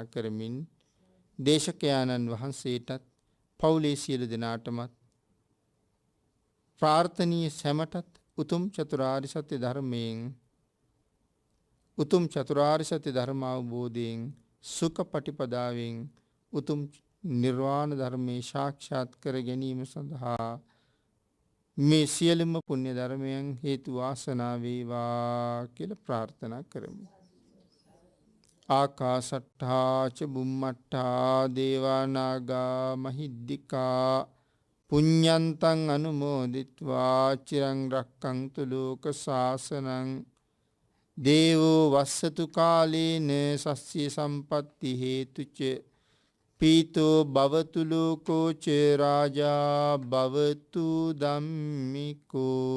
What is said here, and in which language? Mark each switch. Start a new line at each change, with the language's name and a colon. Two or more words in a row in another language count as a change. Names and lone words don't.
Sinhala: කරමින් දේශකයාණන් වහන්සේටත් පවුලේ සියලු දෙනාටමත් ප්‍රාර්ථනීය සැමටත් උතුම් චතුරාර්ය සත්‍ය ධර්මයෙන් උතුම් චතුරාර්ය සත්‍ය ධර්ම අවබෝධයෙන් සුඛ පටිපදාවෙන් උතුම් නිර්වාණ ධර්මයේ සාක්ෂාත් කර ගැනීම සඳහා මේ සියලුම පුණ්‍ය ධර්මයන් හේතු වාසනා වේවා කියලා ප්‍රාර්ථනා කරමු.
Pali: ආකාසට්ඨා ච බුම්මට්ඨා දේවා නාග මහිද්దికා පුඤ්ඤන්තං අනුමෝදිත්වා චිරං රක්ඛන්තු ලෝක ශාසනං දේවෝ වස්සතු කාලේන සස්්‍ය සම්පත්ති හේතුච පීතෝ භවතු ලෝකෝ ච රාජා භවතු ධම්මිකෝ.